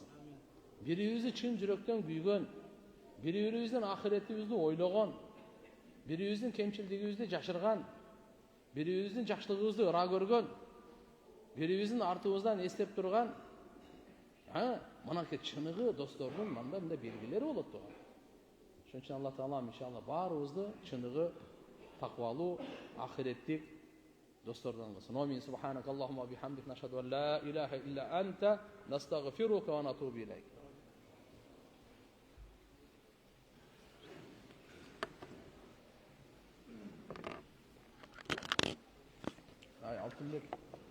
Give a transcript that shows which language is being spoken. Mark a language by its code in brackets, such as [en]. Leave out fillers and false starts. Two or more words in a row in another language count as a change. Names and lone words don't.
[ky] Бирибизди чын жүрөктөн күйгөн, бири-бирибиздин ахиретибизди ойлогон, бирибиздин кемчилдигибизди жашырган, бирибиздин жакшылыгыбызды ыра көргөн, бирибиздин артыбыздан эстеп турган, мынакей чыныгы достордун мындай белгилери болот турган. Ошон үчүн Алла Таала иншалла баарыбызды чыныгы таквалуу, ахиреттик достордон кылсын. Амин. [ar] سبحانك اللهم بحمدك، نشهد أن لا إله إلا أنت، نستغفرك ونتوب إليك. [ky] Алтынбек